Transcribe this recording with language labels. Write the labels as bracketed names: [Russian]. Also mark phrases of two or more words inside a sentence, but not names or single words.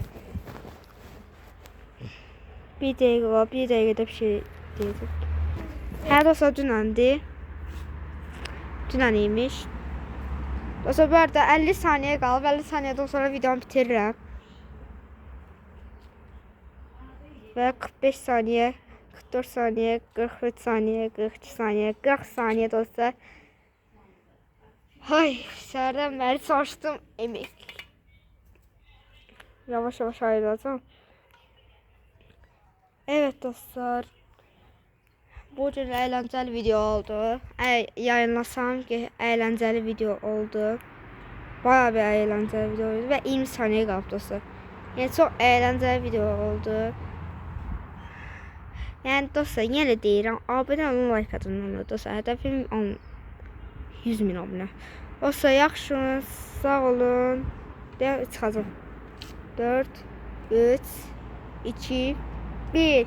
[Azerbaijani] Bir dəqiqədə bir şey deyəcəm. Hə dostlar, dünən imiş. Dostlar, bu arada 50 saniye qalıb. 50 saniyədən sonra videomu bitirirəm. Və 45 saniye, 44 saniye, 43 saniye, 42 saniye, 40 saniye dostlar. Hay, səhərdən bəri çalışdım. [Turkish] Emek. Yavaş ayrılacağım. Evet dostlar. Bu cür eğlenceli video oldu. Yayınlasam ki eğlenceli video oldu. Bayağı bir eğlenceli video oldu ve 20 saniye qaldı dostlar. [Azerbaijani] Yəni çox [Turkish] eğlenceli video oldu. [Azerbaijani] Yəni dostlar, yenə deyirəm, abunə olun, like atın dostlar. Hədəfim 100.000 abunə. Dostlar, yaxşı olun, sağ olun. Çıxacağım. 4, 3, 2, 1.